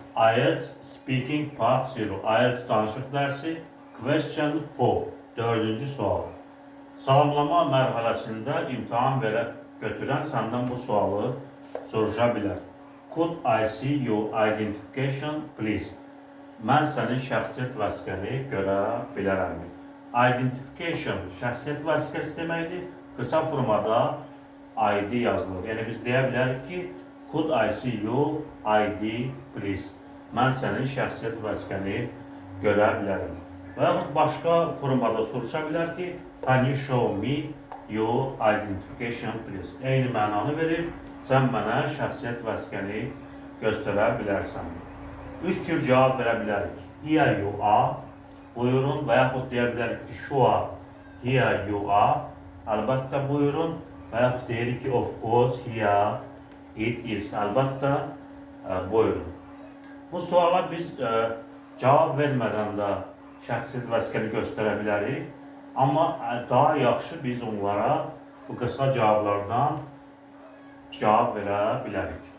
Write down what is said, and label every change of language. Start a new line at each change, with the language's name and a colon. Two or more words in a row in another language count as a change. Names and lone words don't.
English: IELTS Speaking Part 0
Azerbaijani: IELTS danışıq dərsi Question 4 4-cü sual. Salamlama mərhələsində imtahan götürən səndən bu sualı soruşa bilər.
English: Could I see your identification please?
Azerbaijani: Mən sənin şəxsiyyət vəsiqəni görə bilərəmmi? Identification şəxsiyyət vəsiqəsi deməkdir. Qısa formada ID yazılır. Yəni biz deyə bilərik ki,
English: could I see your ID please?
Azerbaijani: Mən sənin şəxsiyyət vəsiqəni görə bilərəm. Və yaxud başqa formada soruşa bilər ki,
English: can you show me your identification please?
Azerbaijani: Eyni mənanı verir. Sən mənə şəxsiyyət vəsiqəni göstərə bilərsən. Üç cür cavab verə bilərik.
English: Here you are,
Azerbaijani: buyurun və yaxud deyə bilərik ki,
English: sure, here you are,
Azerbaijani: əlbəttə buyurun və yaxud deyirik ki,
English: of course, here it is,
Azerbaijani: əlbəttə buyurun. Bu suala biz cavab vermədən də şəxsiyyət vəsiqəni göstərə bilərik, amma daha yaxşı biz onlara bu qısa cavablardan cavab verə bilərik.